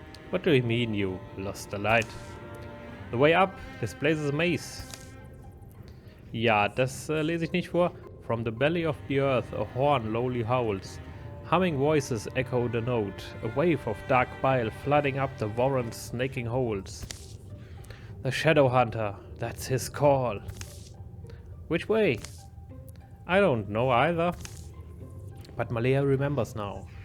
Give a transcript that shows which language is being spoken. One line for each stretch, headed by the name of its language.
English: What do you mean you lost the light? The way up displays a maze.
German: Ja, das lese ich nicht vor.
English: From the belly of the earth a horn lowly howls. Humming voices echo the note. A wave of dark bile flooding up the warren's snaking holes. The Shadow Hunter, that's his call. Which way? I don't know either. But Malea remembers now.